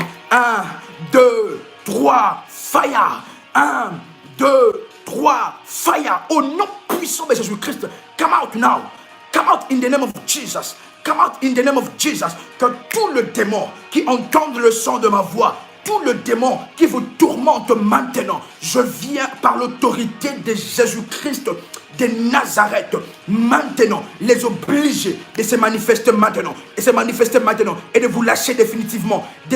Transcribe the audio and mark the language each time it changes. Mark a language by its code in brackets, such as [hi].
[en] 1, 2, 3, fire. 1, 2, 3, fire. [fr] Au nom puissant de Jésus-Christ. [en] Come out now. Come out in the name of Jesus. Come out in the name of Jesus. [fr] Que tout le démon qui entende le son de ma voix, tout le démon qui vous tourmente maintenant, je viens par l'autorité de Jésus-Christ de Nazareth, maintenant, les obliger de se manifester maintenant, et de vous lâcher définitivement,